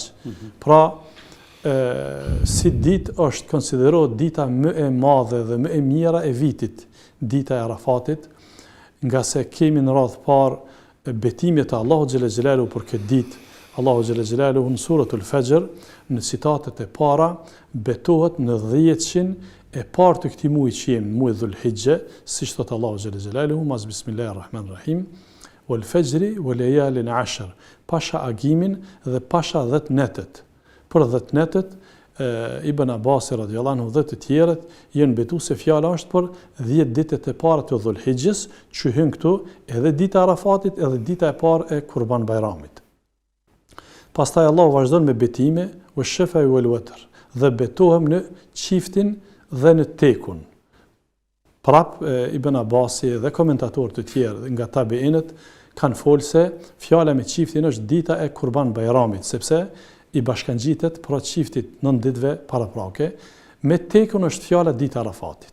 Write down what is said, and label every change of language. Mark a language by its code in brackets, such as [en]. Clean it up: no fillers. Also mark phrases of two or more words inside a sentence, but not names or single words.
[sq] Pra, si ditë është konsiderohet dita më e madhe dhe më e mira e vitit, dita e Arafatit, nga se kemi në radhë parë betimet e Allahu [ar] جل جلاله [sq] për këtë ditë. Allahu [ar] جل جلاله [sq] në suratul Fajr, në citatet e para, betohet në 10-shin e parë të këtij muaji që jemi, muaji Dhul-Hijja, siç thot Allahu [ar] جل جلاله, [sq] mas [ar] بسم الله الرحمن الرحيم والفجر وليال عشر, [sq] pasha agimin dhe pasha 10 netet. Për 10 netet, Ibn Abbas [ar] رضي الله عنه [sq] dhe të tjerët janë betuar se fjala është për 10 ditët e para të Dhul-Hijjes, që hyn këtu edhe dita e Arafatit edhe dita e parë e Kurban Bayramit. Pastaj Allahu vazhdon me betime, [ar] والشفع والوتر, [sq] dhe betohem në çiftin dhe në tekun. Prap Ibn Abbasi dhe komentatorë të tjerë nga tabiinët kanë folë se fjala me çiftin është dita e Kurban Bayramit, sepse i bashkangjitet pra çiftit 9 ditëve paraprake, me tekun është fjala dita Arafatit.